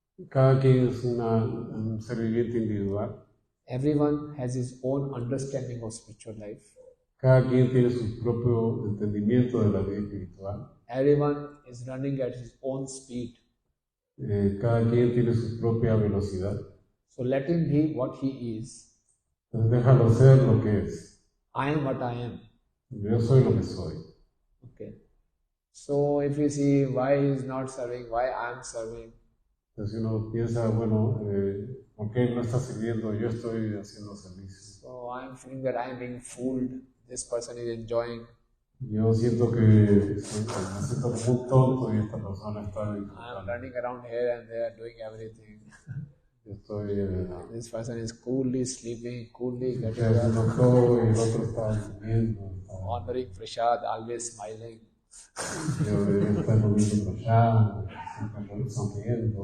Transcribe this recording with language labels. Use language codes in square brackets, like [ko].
[es] Cada quien es un ser viviente individual. [en] Everyone has his own understanding of spiritual life. [es] Cada quien tiene su propio entendimiento de la vida espiritual. [en] Everyone is running at his own speed. [es] Cada quien tiene su propia velocidad. [en] So let him be what he is. [es] Entonces déjalo ser lo que es. [en] I am what I am. [es] Yo soy lo que soy. [en] Okay. So if you see why he is not serving, why I am serving. [es] Entonces uno piensa, bueno, ¿por qué él no está sirviendo? Yo estoy haciendo servicio. [en] So I am feeling that I am being fooled. This person is enjoying. [es] Yo siento que me siento como un tonto y esta persona está [en] I am [es] disfrutando. [en] running around here and there doing everything. [es] Yo estoy [en] This person is coolly sleeping, coolly getting [es] haciendo [en] up, [es] todo y el otro está durmiendo. [en] honoring Prashad, always smiling. [es] Yo está comiendo por allá, siempre sonriendo.